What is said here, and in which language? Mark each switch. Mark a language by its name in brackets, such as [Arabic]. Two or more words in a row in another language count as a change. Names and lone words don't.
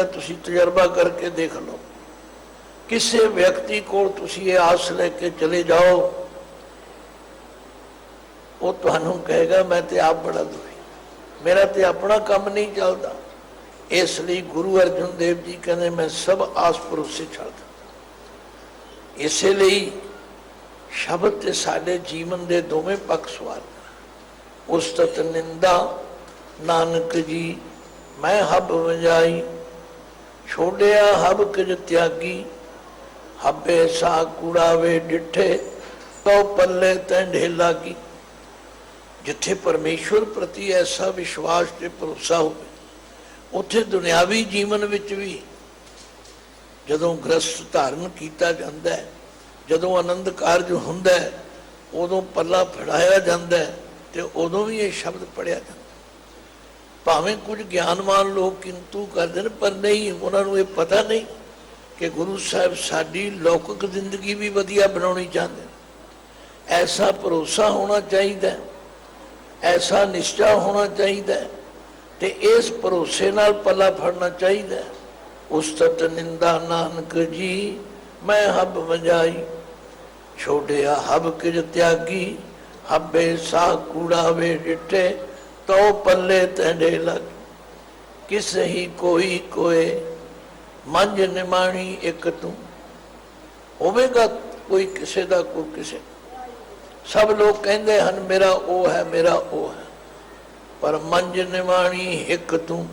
[Hindi] तुसीं तजर्बा करके देख लो, किसी व्यक्ति को तुसीं ये आस लेके चले जाओ, वो तुहानूं कहेगा मैं तो आप बड़ा दुखी, मेरा तो अपना काम नहीं चलता। इसलिए गुरु अर्जुन देव जी कहते मैं सब आस भरोसे [Punjabi] ਛੱਡ ਦਾ। ਇਸਲਈ ਸ਼ਬਦ ਤੇ ਸਾਡੇ ਜੀਵਨ ਕੇ ਦੋਵੇਂ ਪੱਖ ਸਵਾਰ, ਉਸਤਤ ਨਿੰਦਾ ਨਾਨਕ ਜੀ ਮੈਂ ਹਬ ਵਜਾਈ, ਛੋੜਿਆ ਹਬ ਕਿਜ ਤਿਆਗੀ, ਹਬੇ ਸਾ ਕੂੜਾਵੇ ਡਿਠੇ, ਤੋ ਪੱਲੇ ਤੈਂਡੇ ਲਾਗੀ। ਜਿੱਥੇ ਪਰਮੇਸ਼ਵਰ ਪ੍ਰਤੀ ਐਸਾ ਵਿਸ਼ਵਾਸ ਤੇ ਭਰੋਸਾ ਹੋ, ਉੱਥੇ ਦੁਨਿਆਵੀ ਜੀਵਨ ਵਿਚ ਭੀ ਜਦੋਂ ਗ੍ਰਸਤ ਧਾਰਨ ਕਿਆ ਜਾਤਾ ਹੈ, ਜਦੋਂ ਅਨੰਦ ਕਾਰਜ ਹੁੰਦਾ ਹੈ, ਉਦੋਂ ਪੱਲਾ ਫੜਾਇਆ ਜਾਤਾ ਹੈ, ਤੋ ਉਦੋਂ ਭੀ ਯੇ ਸ਼ਬਦ ਪੜ੍ਹਿਆ ਜਾਤਾ। [Hindi] भावें कुछ ज्ञानवान लोग किंतु करते हैं, पर नहीं, उन्होंने ये पता नहीं कि गुरु साहब साडी लौकिक जिंदगी भी वधिया बनानी चाहते हैं। ऐसा भरोसा होना चाहिए, ऐसा निश्चा होना चाहिए, [Punjabi] ਤੇ ਇਸ ਭਰੋਸੇ ਨਾਲ ਪੱਲਾ ਫੜਨਾ [Hindi] चाहिए। [Punjabi] ਉਸਤਤ ਨਿੰਦਾ ਨਾਨਕ ਜੀ ਮੈਂ ਹਬ ਵਜਾਈ, ਛੋੜਿਆ ਹਬ ਕਿਜ ਤਿਆਗੀ, ਹਬੇ ਸਾ ਕੂੜਾਵੇ ਡਿਠੇ, ਤੋ ਪੱਲੇ ਤੈਂਡੇ ਲਗ। ਕਿਸ ਹੀ ਕੋਈ ਕੋਏ ਮੰਝ ਨਿਮਾਣੀ ਇਕ ਤੂ। ਹੋਵੇਗਾ ਕੋਈ ਕਿਸੇ ਦਾ ਕੋਈ ਕਿਸੇ। [Hindi] सब लोग कहते हैं मेरा ओ है, मेरा ओ है, पर [Punjabi] ਮੰਝ ਨਿਮਾਣੀ ਇਕ ਤੂ।